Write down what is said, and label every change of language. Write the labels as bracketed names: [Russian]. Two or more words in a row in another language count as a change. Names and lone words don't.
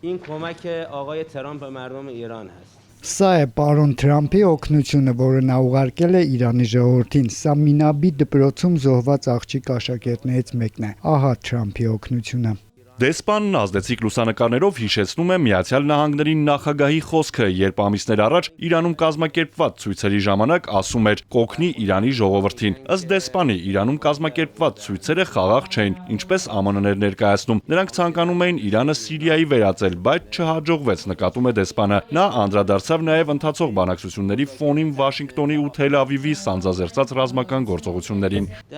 [Persian] این کمک آقای ترامپ به مردم ایران هست. [Armenian] Սա է պարոն Թրամփի օգնությունը, որը նա ուղարկել է Իրանի ժողովրդին։ Սա Մինաբի դպրոցում զոհված աղջիկ աշակերտներից մեկն է։ Ահա Թրամփի օգնությունը։ Դեսպանն ազդեցիկ լուսանկարներով հիշեցնում է Միացյալ Նահանգների նախագահի խոսքը, երբ ամիսներ առաջ Իրանում կազմակերպված ցույցերի ժամանակ ասում էր՝ կօգնի Իրանի ժողովրդին։ Ըստ դեսպանի, Իրանում կազմակերպված ցույցերը խաղաղ չէին, ինչպես ԱՄՆ-ն էր ներկայացնում։ Նրանք ցանկանում էին Իրանը Սիրիայի վերածել, բայց չհաջողվեց, նկատում է դեսպանը։ Նա անդրադարձավ նաև ընթացող բանակցությունների ֆոնին Վաշինգտոնի ու Թել Ավիվի սանձազերծած ռազմական գործողություններին։